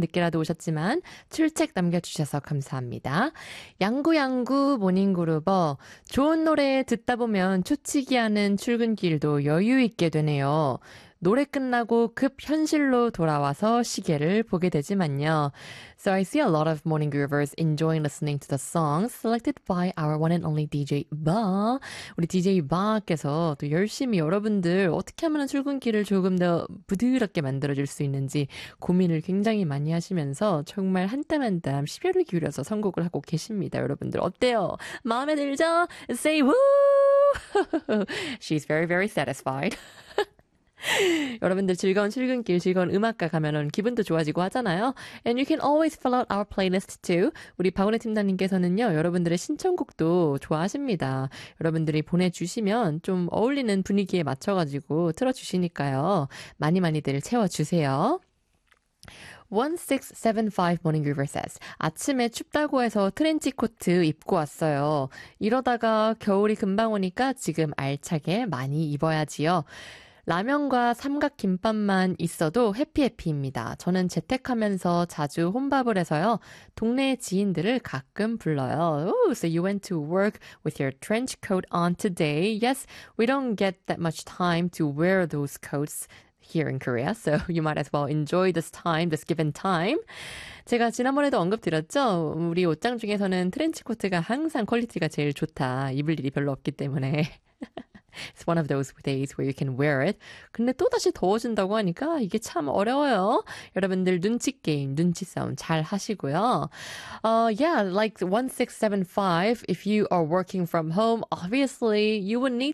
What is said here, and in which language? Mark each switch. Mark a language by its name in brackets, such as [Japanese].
[Korean] 늦게라도 오셨지만 출첵 남겨주셔서 감사합니다. 양구양구 모닝 그루버. 좋은 노래 듣다 보면 초치기 하는 출근길도 여유 있게 되네요. 노래 끝나고 급 현실로 돌아와서 시계를 보게 되지만요. [English] So I see a lot of morning groovers enjoying listening to the song selected by our one and only DJ Ba. [Korean] 우리 DJ Ba께서 또 열심히 여러분들 어떻게 하면 출근길을 조금 더 부드럽게 만들어줄 수 있는지 고민을 굉장히 많이 하시면서 정말 한땀 한땀 시계를 기울여서 선곡을 하고 계십니다. 여러분들 어때요? 마음에 들죠? [English] Say woo! She's very, very satisfied. [Korean] 여러분들 즐거운 출근길, 즐거운 음악과 가면은 기분도 좋아지고 하잖아요. [English] And you can always fill out our playlist too. [Korean] 우리 박원혜 팀장님께서는요, 여러분들의 신청곡도 좋아하십니다. 여러분들이 보내주시면 좀 어울리는 분위기에 맞춰가지고 틀어주시니까요. 많이 많이들 채워주세요. 1675 [English] Morning Groover says, [Korean] 아침에 춥다고 해서 트렌치 코트 입고 왔어요. 이러다가 겨울이 금방 오니까 지금 알차게 많이 입어야지요. 라면과 삼각김밥만 있어도 해피해피입니다. 저는 재택하면서 자주 혼밥을 해서요. 동네 지인들을 가끔 불러요. [English] Ooh, so you went to work with your trench coat on today. Yes, we don't get that much time to wear those coats here in Korea. So you might as well enjoy this time, this given time. [Korean] 제가 지난번에도 언급드렸죠? 우리 옷장 중에서는 트렌치코트가 항상 퀄리티가 제일 좋다. 입을 일이 별로 없기 때문에. [English] It's one of those days where you can wear it. [Korean] 근데 또다시 더워진다고 하니까 이게 참 어려워요. 여러분들 눈치 게임, 눈치 싸움 잘 하시고요. [English] Yeah, like 1675, if you are working from home, obviously you would need that.